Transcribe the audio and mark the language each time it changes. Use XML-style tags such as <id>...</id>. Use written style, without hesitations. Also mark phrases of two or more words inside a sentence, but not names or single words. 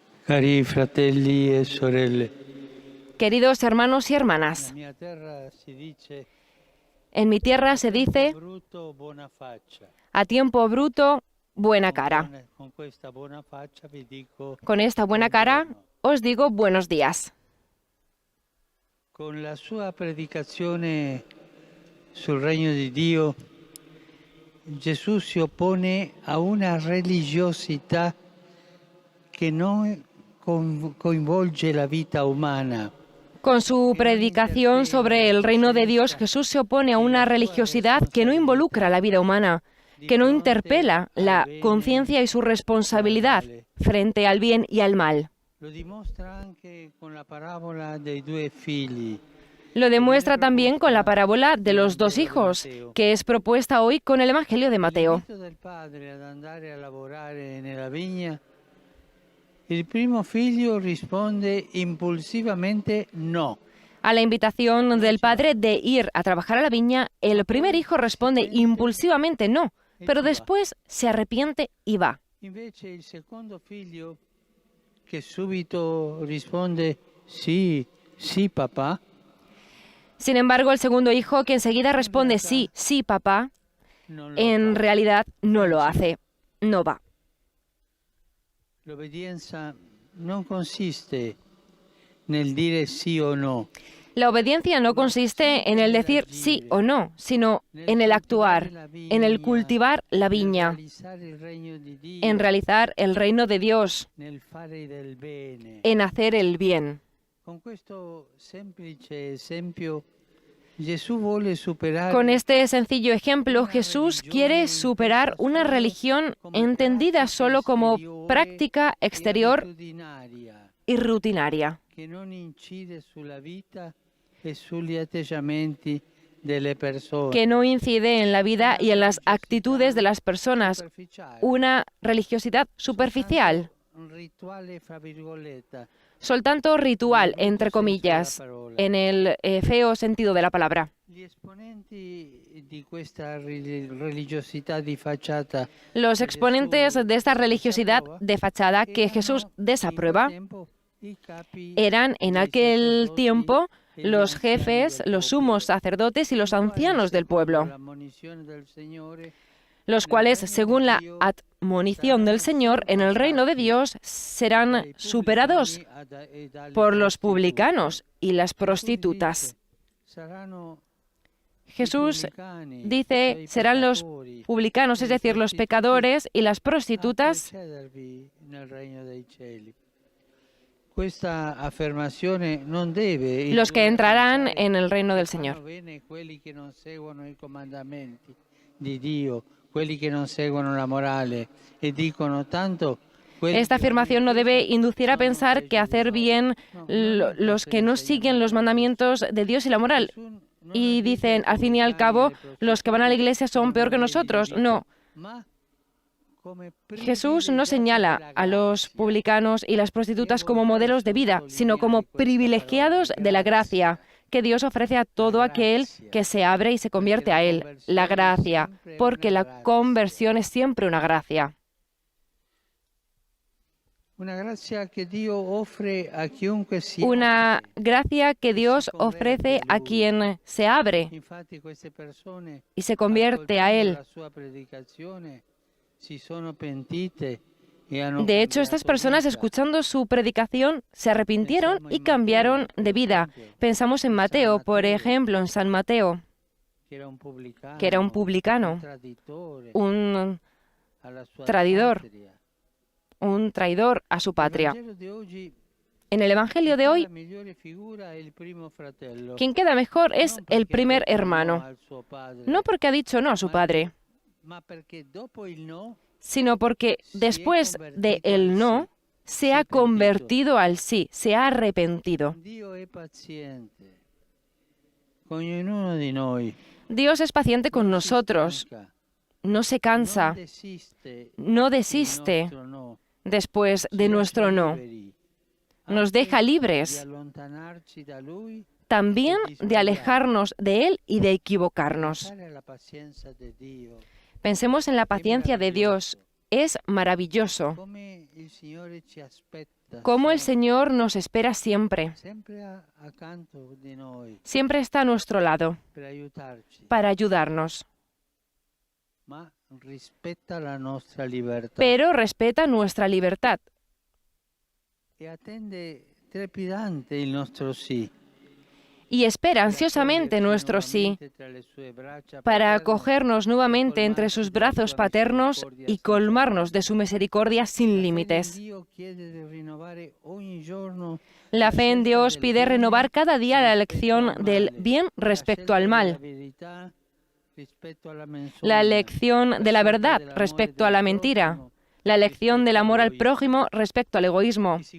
<it>Cari fratelli e sorelle,</it> <es>Queridos hermanos y</es> <it>nella</it> <es>hermanas,</es> <it>mia terra si dice</it> <es>en mi tierra se dice,</es> <it>brutto buona faccia.</it> <es>a tiempo bruto, buena cara.</es> <it>Con questa buona faccia vi dico</it> <es>Con esta buena cara</es> <it>buongiorno.</it> <es>os digo buenos días.</es> <it>Con la sua predicazione sul regno di Dio, Gesù si oppone a una religiosità che non coinvolge la vita umana.</it> <es>Con su predicación sobre el reino de Dios, Jesús se opone a una religiosidad que no involucra la vida humana, que no interpela la conciencia y su responsabilidad frente al bien y al mal.</es> <it>Lo dimostra anche con la parabola dei due figli.</it> <es>Lo demuestra también con la parábola de los dos hijos, que es propuesta hoy con el Evangelio de Mateo.</es> <it>L'invito del padre ad andare a lavorare nella vigna, il primo figlio risponde impulsivamente no.</it> <es>A la invitación del padre de ir a trabajar a la viña, el primer hijo responde impulsivamente no, pero después se arrepiente y va.</es> <it>Invece il secondo figlio, che subito risponde sì, sì papà,</it> <es>Sin embargo, el segundo hijo, que enseguida responde sí, sí, papá,</es> <it>non lo</it> <es>en</es> <it>fa.</it> <es>realidad no lo hace, no va.</es> <it>L'obbedienza non consiste nel dire sì o no,</it> <es>La obediencia no consiste en el decir sí o no, sino en el actuar, en el cultivar la viña,</es> <it>realizzare il regno di Dio,</it> <es>en realizar el reino de Dios,</es> <it>nel fare del bene.</it> <es>en hacer el bien.</es> <it>Con questo semplice esempio, Gesù vuole superare</it> <es>Con este sencillo ejemplo, Jesús quiere superar una religión entendida solo como práctica exterior</es> <it>abitudinaria</it> <es>y rutinaria,</es> <it>che non incide sulla vita e sugli atteggiamenti delle persone.</it> <es>que no incide en la vida y en las actitudes de las personas,</es> <it>Superficiale,</it> <es>una religiosidad superficial,</es> <it>un rituale fra virgolette,</it> <es>soltanto ritual, entre comillas, en el feo sentido de la palabra.</es> <it>Gli esponenti di questa religiosità di facciata</it> <es>Los exponentes de esta religiosidad de fachada que Jesús desaprueba eran en aquel tiempo los jefes, los sumos sacerdotes y los ancianos del pueblo, los cuales, según la admonición del Señor, en el reino de Dios serán superados por los publicanos y las prostitutas. Jesús dice, serán los publicanos, es decir, los pecadores y las prostitutas,</es> <it>Questa affermazione non deve</it> <es>los que entrarán en el reino del Señor.</es> <it>bene quelli che non seguono i comandamenti di Dio, quelli che non seguono la morale e dicono tanto</it> <es>Esta afirmación no debe inducir a pensar que hacer bien los que no siguen los mandamientos de Dios y la moral. Y dicen, al fin y al cabo, los que van a la iglesia son peor que nosotros. No. Jesús no señala a los publicanos y las prostitutas como modelos de vida, sino como privilegiados de la gracia que Dios ofrece a todo aquel que se abre y se convierte a Él. La gracia, porque la conversión es siempre una gracia. Una gracia que</es> <it>Dio offre a chiunque si</it> <es>Una gracia que Dios ofrece a quien se abre</es> <it>Infatti queste persone</it> <es>y se convierte a Él.</es> <it>la sua predicazione si sono pentite e hanno</it> <es>De hecho, estas personas, escuchando su predicación, se arrepintieron y cambiaron de vida. Pensamos en Mateo, por ejemplo, en San Mateo,</es> <it>che era un pubblicano,</it> <es>que era un publicano,</es> <it>traditore</it> <es>un</es> <it>alla sua</it> <es>traidor,</es> <it>patria.</it> <es>un traidor a su patria.</es> <it>Il Vangelo di oggi</it> <es>En el Evangelio de hoy,</es> <it>la migliore figura è il primo fratello.</it> <es>quien queda mejor es el primer hermano.</es> <it>Al suo padre,</it> <es>No porque ha dicho no a su padre,</es> <it>ma perché dopo il no</it> <es>sino porque después de el no, se ha convertido al sí, se ha arrepentido.</es> <it>Dio è paziente con ognuno di noi.</it> <es>Dios es paciente con nosotros, no se cansa, no desiste después de nuestro no. Nos deja libres también de alejarnos de Él y de equivocarnos. Pensemos en la paciencia de Dios. Es maravilloso</es> <it>il Signore ci aspetta</it> <es>Cómo el Señor nos espera siempre.</es> <it>sempre accanto di noi</it> <es>Siempre está a nuestro lado</es> <it>per aiutarci,</it> <es>para ayudarnos,</es> <it>ma rispetta la nostra libertà</it> <es>pero respeta nuestra libertad</es> <it>e attende trepidante il nostro sì.</it> <es>y espera ansiosamente nuestro sí para acogernos nuevamente entre sus brazos paternos y colmarnos de su misericordia sin límites. La fe en Dios pide renovar cada día la elección del bien respecto al mal, la elección de la verdad respecto a la mentira, la elección del amor al prójimo respecto al egoísmo.</es>